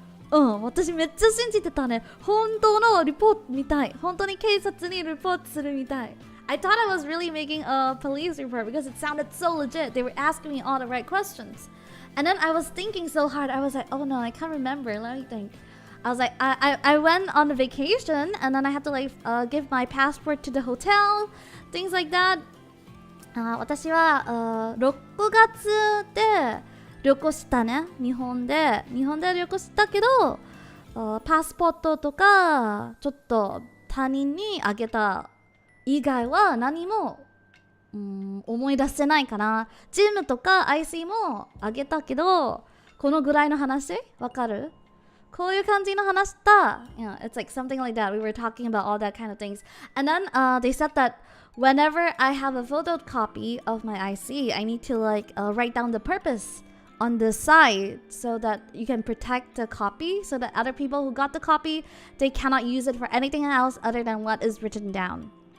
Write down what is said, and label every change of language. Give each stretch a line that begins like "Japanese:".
Japanese: 私めっちゃ信じてたね。本当のリポートみたい。本当に警察にリポートするみたい。
English: I thought I was really making a police report because it sounded so legit. They were asking me all the right questions. And then I was thinking so hard. I was like, oh no, I can't remember. Let me think. I was like, I went on a vacation and then I had to like give my passport to the hotel. Things like that.
Japanese: 私は6月で旅行したね。日本で旅行したけどパスポートとかちょっと他人にあげた以外は何も思い出せないかな。ジムとか IC もあげたけどこのぐらいの話わかる？こういう感じの話だ。
English: It's like something like that. We were talking about all that kind of things. And then they said that whenever I have a photocopy of my IC, I need to like write down the purpose on the side so that you can protect the copy so that other people who got the copy, they cannot use it for anything else other than what is written down.